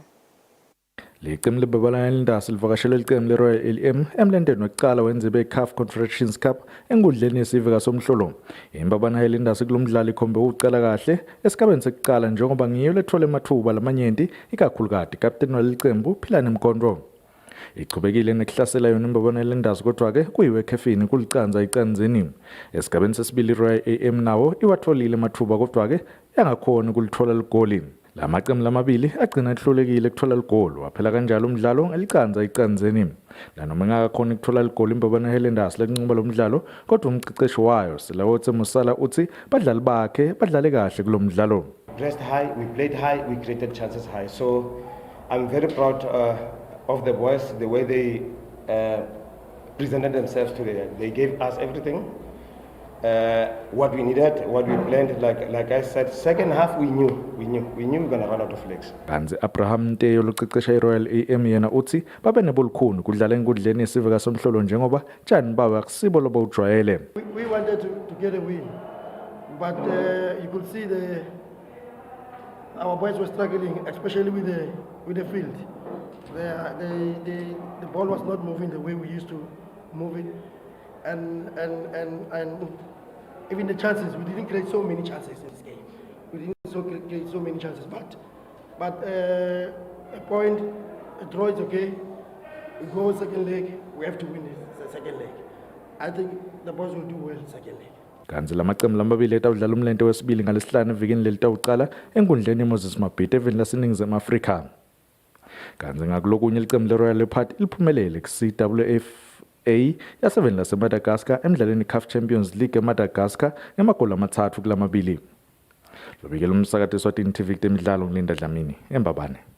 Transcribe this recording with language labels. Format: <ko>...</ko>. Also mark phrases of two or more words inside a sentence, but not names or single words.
<ss>Licembu lebabane Highlanders livakashele licembu leRoyal AM emlendeni wekucala wendzebe yeCAF Confederations Cup enkundleni yesive kaSomhlolo. Imbabane Highlanders kulomdlalo ikhombe ukucala kahle esigabeni sekucala njengoba ngiyo lethola emathuba lamanyenti ikakhulukati captain walicembu Philani Mkondro. Ichubekile nekuhlasela yona imbabane Highlanders kodwa-ke kuyiwe ekhefini kulicandza ecandzeni. Esigabeni sesibili iRoyal AM nawo iwatholile emathuba kodwa-ke yangakhona kulithola ligoli. La maqembu lamabili agcina ehlulekile ukuthola ligoli waphela kanjalo umdlalo ngelicanza icanzeni. La noma engakakhona ukuthola ligoli imbabana Highlanders lenqoba lomdlalo kodwa umqiqeshi wayo Selawotse Musala uthi badlali bakhe badlale kahle kulomdlalo.</ss> <en>Dressed high, we played high, we created chances high. So I'm very proud of the boys, the way they presented themselves today. They gave us everything. What we needed, what we planned, like I said, second half we knew we're gonna run out of legs. Kanzi Abraham Nteyo loqeqesha iRoyal AM yena uthi babe nebolukhuni kudlala enkundleni yesiveka somhlolo njengoba tjani baba kusibo lobo ujwayele. We wanted to get a win, but you could see our boys were struggling, especially with the field. The ball was not moving the way we used to move it, and even the chances, we didn't create so many chances in this game. We didn't create so many chances, but a point, a draw is okay. We go second leg, we have to win the second leg. I think the boys will do well second leg.</en> <ss>Kanzi lamaqembu lamabili etawudlala umlente wesibili ngalesihlanu evikini lelitawuqala enkundleni Moses Mabhida eveni laseNingizimu Afrika. Kanzi ngakulokunye iqembu leRoyal Leopard liphumelele ku-CWFA yaseveni laseMadagascar emidlalweni CAF Champions League eMadagascar ngemagoli amathathu kulamabili. Lobikela umsakazo Eswatini TV kutemidlalo ngilinda Dlamini eMbabane.</ss>